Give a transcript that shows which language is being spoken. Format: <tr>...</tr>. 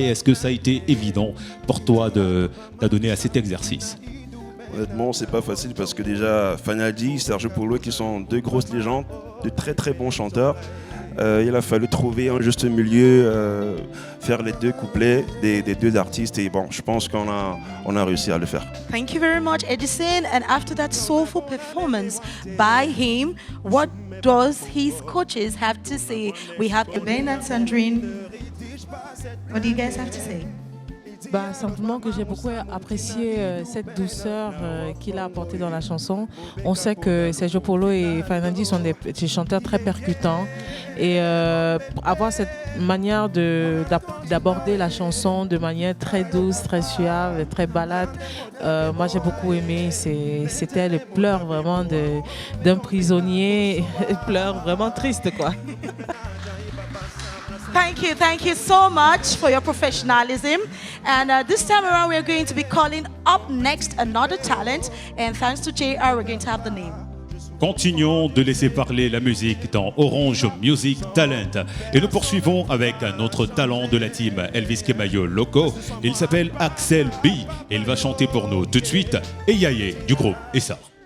<fr>Est-ce que ça a été évident pour toi de t'adonner à cet exercice? Honnêtement, c'est pas facile parce que déjà, Fainaldi, Sergio Polo, qui sont deux grosses légendes, de très très bons chanteurs. Il a fallu trouver un juste milieu, faire les deux couplets des deux artistes et bon, je pense qu'on a réussi à le faire.</fr> <en>Thank you very much, Edison. And after that soulful performance by him, what does his coaches have to say? We have Ben and Sandrine. What do you guys have to say?</en> <fr>Bah, simplement que j'ai beaucoup apprécié cette douceur qu'il a apportée dans la chanson. On sait que Sergio Polo et Fainaldi sont des chanteurs très percutants et avoir cette manière d'aborder la chanson de manière très douce, très suave, très balade, moi j'ai beaucoup aimé. C'était le pleur vraiment d'un prisonnier, pleur vraiment triste quoi.</fr> <en>Thank you so much for your professionalism. And this time around, we're going to be calling up next another talent. And thanks to JR, we're going to have the name.</en> <fr>Continuons de laisser parler la musique dans Orange Music Talent. Et nous poursuivons avec un autre talent de la team Elvis Kemayo Loco. Il s'appelle Axel B. Et il va chanter pour nous tout de suite Eyaye du groupe Essar.</fr>